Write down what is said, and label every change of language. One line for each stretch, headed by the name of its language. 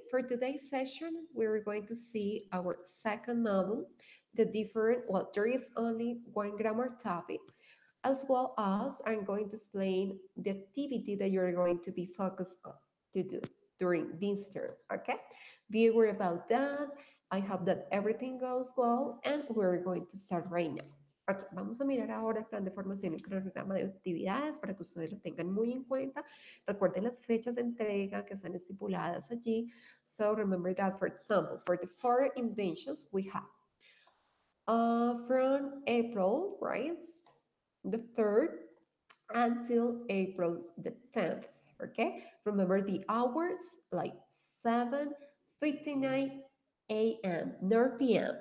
English: For today's session, we're going to see our second model, the different, well, there is only one grammar topic, as well as I'm going to explain the activity that you're going to be focused on to do during this term. Okay. Be aware about that. I hope that everything goes well, and we're going to start right now.
Spanish: Ok, vamos a mirar ahora el plan de formación y el cronograma de actividades para que ustedes lo tengan muy en cuenta. Recuerden las fechas de entrega que están estipuladas allí.
English: So remember that, for example, for the four inventions we have from April, right, the 3rd until April the 10th. Okay, remember the hours like 7:59 a.m. nor p.m.